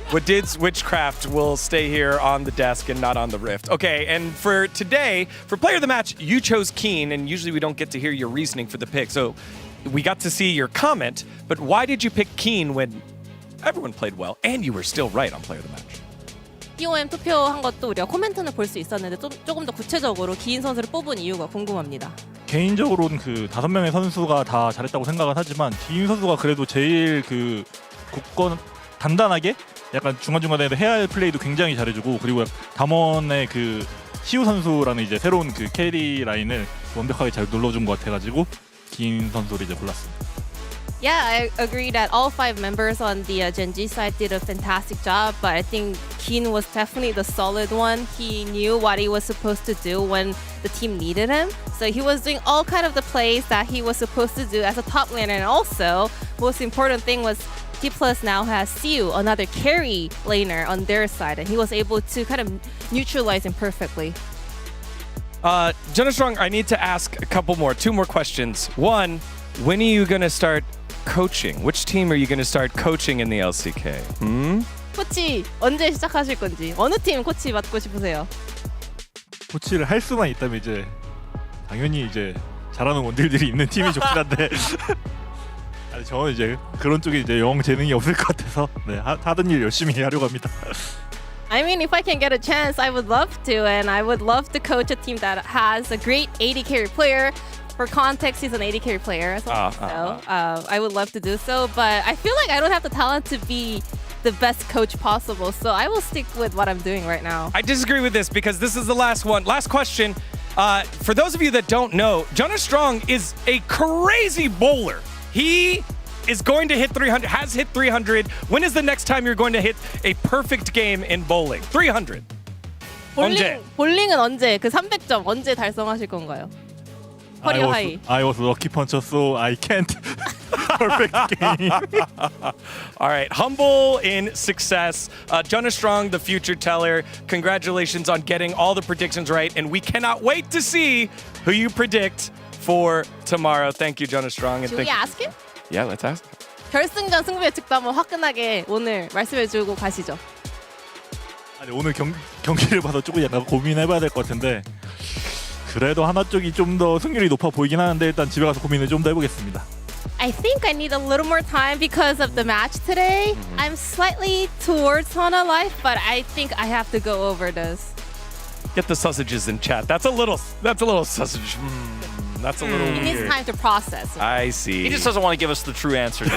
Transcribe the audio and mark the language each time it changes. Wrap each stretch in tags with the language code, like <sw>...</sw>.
<en>Woodid's witchcraft will stay here on the desk and not on the Rift. Okay, and for today, for player of the match, you chose Keen, and usually we don't get to hear your reasoning for the pick. So we got to see your comment, but why did you pick Keen when everyone played well and you were still right on player of the match?</en> <ko>POM 투표한 것도 우리가 코멘트는 볼 수 있었는데 조금 더 구체적으로 기인 선수를 뽑은 이유가 궁금합니다. 개인적으로는 그 5명의 선수가 다 잘했다고 생각은 하지만 기인 선수가 그래도 제일 그 굳건 단단하게 약간 중간중간에 해야 할 플레이도 굉장히 잘해주고 그리고 담원의 그 시우 선수라는 이제 새로운 그 캐리 라인을 완벽하게 잘 눌러준 것 같아가지고 기인 선수를 이제 골랐습니다.</ko> <en>Yeah, I agree that all 5 members on the Gen.G side did a fantastic job, but I think Keen was definitely the solid one. He knew what he was supposed to do when the team needed him. So he was doing all kind of the plays that he was supposed to do as a top laner. And also, most important thing was D+ now has Siu, another carry laner on their side, and he was able to kind of neutralize him perfectly. Jenna Strong, I need to ask a couple more, 2 more questions. One, when are you going to start coaching? Which team are you going to start coaching in the LCK?</en> <ko>코치 언제 시작하실 건지 어느 팀 코치 맡고 싶으세요? 코치를 할 수만 있다면 이제 당연히 이제 잘하는 원딜들이 있는 팀이 좋긴 한데 아니 저는 이제 그런 쪽에 이제 영 재능이 없을 것 같아서 네 하던 일 열심히 하려고 합니다.</ko> <en>I mean, if I can get a chance, I would love to, and I would love to coach a team that has a great AD carry player. For context, he's an AD carry player as well. I would love to do so, but I feel like I don't have the talent to be the best coach possible, so I will stick with what I'm doing right now. I disagree with this because this is the last one. Last question. For those of you that don't know, Jenna Strong is a crazy bowler. He is going to hit 300, has hit 300. When is the next time you're going to hit a perfect game in bowling?</en> <ko>300. 언제? 볼링은 언제? 그 300점 언제 달성하실 건가요? 커리어 하이.</ko> <en>I was lucky puncher, so I can't perfect game. All right, humble in success. Jenna Strong, the future teller. Congratulations on getting all the predictions right, and we cannot wait to see who you predict for tomorrow. Thank you, Jenna Strong. And Should we ask him? Yeah, let's ask him.</en> <ko>결승전 승부 예측도 한번 화끈하게 오늘 말씀해주고 가시죠. 아니 오늘 경기를 봐서 조금 약간 고민해봐야 될 것 같은데. 그래도 하나 쪽이 좀 더 승률이 높아 보이긴 하는데 일단 집에 가서 고민을 좀 더 해보겠습니다.</ko> <en>I think I need a little more time because of the match today. I'm slightly towards Hana Life, but I think I have to go over this. Get the sausages in chat. That's a little sausage. That's a little He needs weird. time to process. I see. He just doesn't want to give us the true answer.</en>